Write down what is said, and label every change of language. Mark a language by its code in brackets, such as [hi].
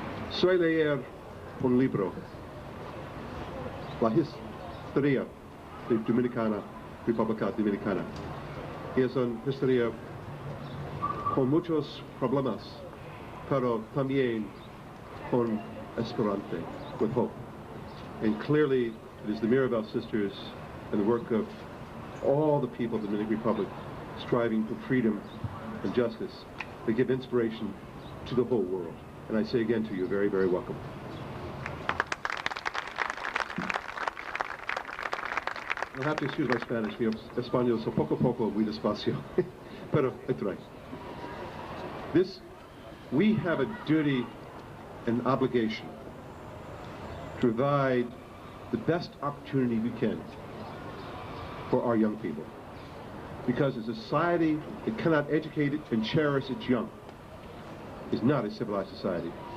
[es] Soy leer un libro, la historia de República Dominicana. Es una historia con muchos problemas, pero también con esperanza, [en] with hope. And clearly, it is the Mirabal sisters and the work of all the people of the Dominican Republic striving for freedom and justice that give inspiration to the whole world. And I say again to you, very, very welcome. You'll have to excuse my Spanish. [es] Mi español so poco a poco, muy despacio. Pero [en] I try. We have a duty and obligation to provide the best opportunity we can for our young people. Because a society that cannot educate it and cherish its young is not a civilized society.